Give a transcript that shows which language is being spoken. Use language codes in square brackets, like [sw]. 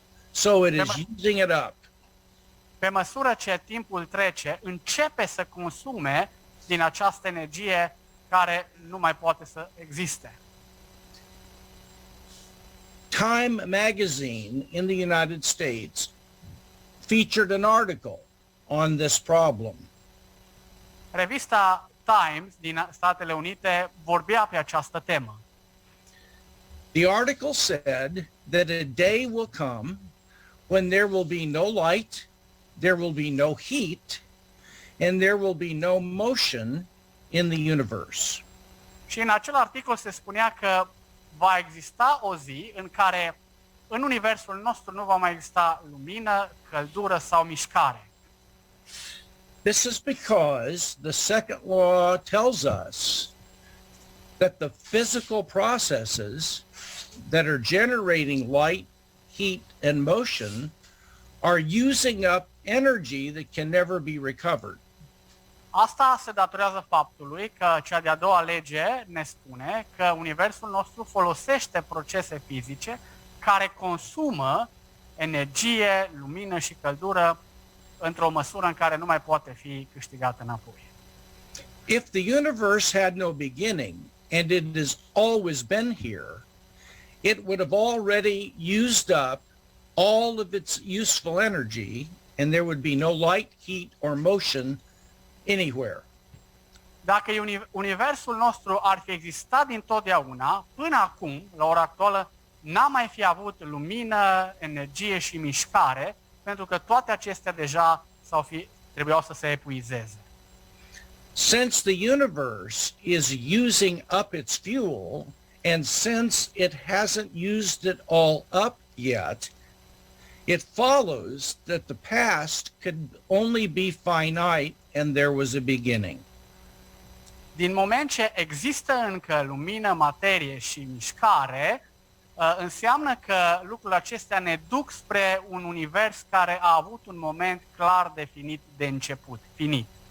[en] So it is using it up. [ro] Pe măsură ce timpul trece, începe să consume din această energie care nu mai poate să existe. [en] Time magazine in the United States featured an article on this problem. [ro] Revista Times din Statele Unite vorbea pe această temă. [en] The article said that a day will come when there will be no light, there will be no heat, and there will be no motion in the universe. [ro] Și în acel articol se spunea că va exista o zi în care în universul nostru nu va mai exista lumină, căldură sau mișcare. [en] This is because the second law tells us that the physical processes that are generating light, heat, and motion are using up energy that can never be recovered. [ro] Asta se datorează faptului că cea de-a doua lege ne spune că universul nostru folosește procese fizice care consumă energie, lumină și căldură într-o măsură în care nu mai poate fi câștigată înapoi. [en] If the universe had no beginning and it has always been here, it would have already used up all of its useful energy and there would be no light, heat, or motion anywhere. [ro] Dacă universul nostru ar fi existat dintotdeauna, până acum, la ora actuală, n-am mai fi avut lumină, energie și mișcare, pentru că toate acestea deja trebuiau să se epuizeze. [en] Since the universe is using up its fuel, and since it hasn't used it all up yet, it follows that the past could only be finite and there was a beginning. [ro] Din moment ce există încă lumină, materie și mișcare, înseamnă că lucrurile acestea ne duc spre un univers care a avut un moment clar definit de început, finit.